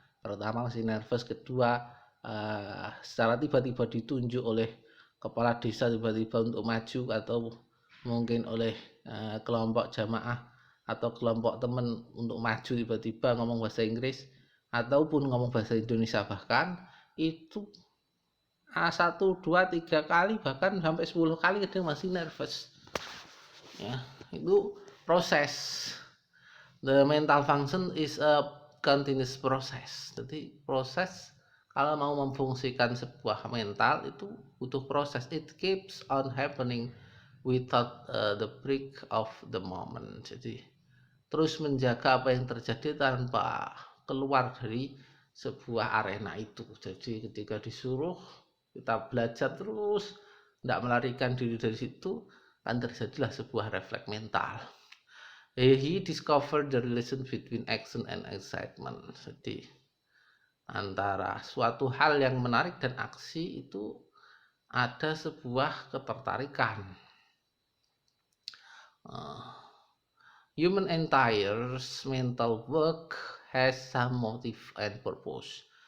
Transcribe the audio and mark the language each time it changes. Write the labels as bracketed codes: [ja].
[id] Pertama masih nervous, kedua secara tiba-tiba ditunjuk oleh kepala desa tiba-tiba untuk maju, atau mungkin oleh kelompok jamaah atau kelompok teman untuk maju tiba-tiba ngomong bahasa Inggris ataupun ngomong bahasa Indonesia, bahkan itu 1, 2, 3 kali bahkan sampai 10 kali kadang masih nervous ya. Itu proses. [en] The mental function is a continuous process. [id] Jadi proses kalau mau memfungsikan sebuah mental itu butuh proses. [en] It keeps on happening without the break of the moment. [id] Jadi terus menjaga apa yang terjadi tanpa keluar dari sebuah arena itu. Jadi ketika disuruh kita belajar terus, tidak melarikan diri dari situ, kan terjadilah sebuah refleks mental. [en] He discovered the relation between action and excitement. [id] Jadi antara suatu hal yang menarik dan aksi itu ada sebuah ketertarikan. [en] Human entire mental work has some motive and purpose.